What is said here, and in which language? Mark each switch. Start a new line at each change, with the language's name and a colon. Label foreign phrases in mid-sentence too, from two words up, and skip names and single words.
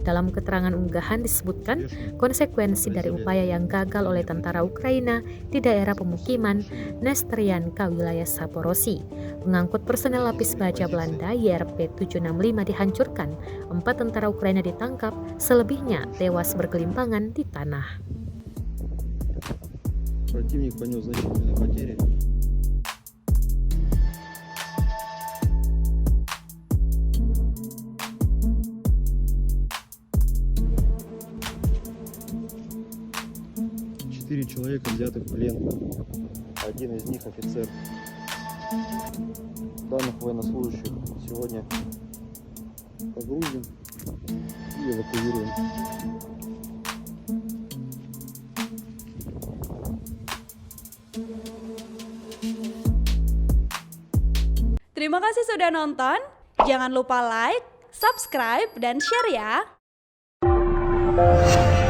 Indonesian: Dalam keterangan unggahan disebutkan konsekuensi dari upaya yang gagal oleh tentara Ukraina di daerah pemukiman Nestrianka wilayah Zaporozhye. Pengangkut personel lapis baja Belanda YRP 765 dihancurkan, 4 tentara Ukraina ditangkap, selebihnya tewas bergelimpangan di tanah.
Russian: Противник понес значительные потери. Четыре человека взяты в плен. Один из них офицер. Данных военнослужащих сегодня погрузим и эвакуируем.
Indonesian: Terima kasih sudah nonton. Jangan lupa like, subscribe, dan share ya.